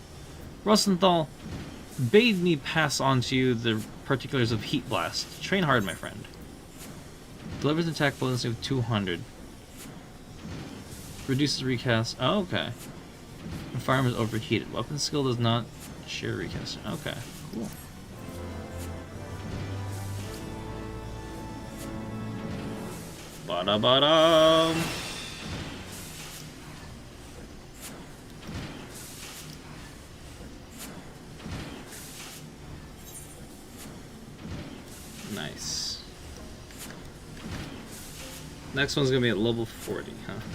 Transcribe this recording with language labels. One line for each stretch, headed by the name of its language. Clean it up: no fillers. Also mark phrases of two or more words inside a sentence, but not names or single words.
English: Rosenthal bade me pass on to you the particulars of Heat Blast. Train hard, my friend. Delivers an attack bonus of 200. Reduces recast. Oh, okay. The firearm is overheated. Weapon skill does not share recast. Okay, cool. Ba-da-ba-dum! Nice. Next one's gonna be at level 40, huh?